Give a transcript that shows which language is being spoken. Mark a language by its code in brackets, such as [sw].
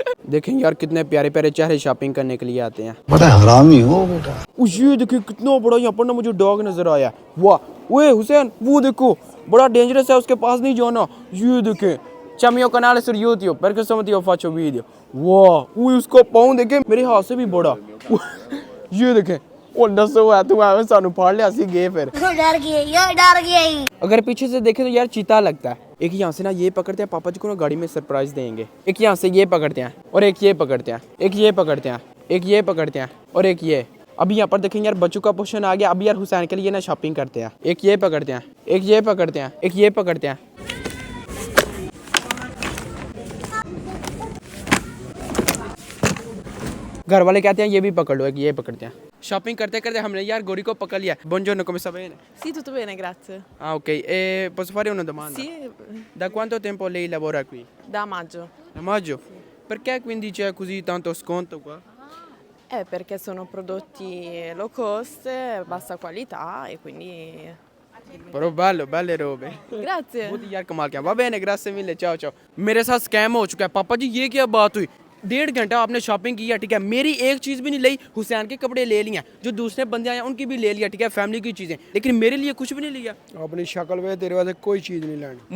[hi] देखें यार कितने प्यारे प्यारे चेहरे शॉपिंग करने के लिए आते हैं। बड़ा हरामी हो बेटा। ये देखिए कितना बड़ा यहाँ पर ना मुझे डॉग नजर आया। वाह ओए हुसैन, वो देखो बड़ा डेंजरस है, उसके पास नहीं जाना। ये देखें [it] C'è canale su YouTube per questo motivo faccio video। [hi] वाह ओए उसका पाँव देखे, मेरे हाथ से भी बड़ा। ये देखें, ओ नसो है तू, आवे सानू फाड़ लिया, सी गए फिर। डर गई। अगर पीछे से देखे तो यार चीता लगता है। एक यहाँ से ना ये पकड़ते हैं, पापा जी को ना गाड़ी में सरप्राइज देंगे। एक यहाँ से ये पकड़ते हैं और एक ये पकड़ते हैं, एक ये पकड़ते हैं, एक ये पकड़ते हैं और एक ये। अभी यहाँ पर देखेंगे यार बच्चों का पोर्शन आ गया। अभी यार हुसैन के लिए ना शॉपिंग करते हैं। एक ये पकड़ते हैं, एक ये पकड़ते हैं, एक ये पकड़ते हैं। घर वाले कहते हैं ये भी पकड़ लो, एक ये पकड़ते हैं। शॉपिंग करते करते हमने यार गोरी को पकड़ लिया। [it] Buongiorno, come sta bene? Sì, tutto bene, grazie. Ah ok, e posso fare una domanda? Sì, Da quanto tempo lei lavora qui? da maggio. Da maggio? Perché quindi c'è così tanto sconto qua? Perché sono prodotti low cost, bassa qualità e quindi... Però bello, belle robe। Grazie! [hi] बहुत ही यार कमाल किया। वाह बहन grass से मिले चाओ चाओ। मेरे साथ स्कैम हो चुका है पापा जी, ये क्या बात हुई? 1.5 घंटा आपने शॉपिंग की है, ठीक है, मेरी एक चीज़ भी नहीं ली। हुसैन के कपड़े ले लिए, जो दूसरे बंदे आए उनकी भी ले लिया, ठीक है, फैमिली की चीज़ें, लेकिन मेरे लिए कुछ भी नहीं लिया। अपनी शक्ल पे तेरे वास्ते कोई चीज नहीं लानी।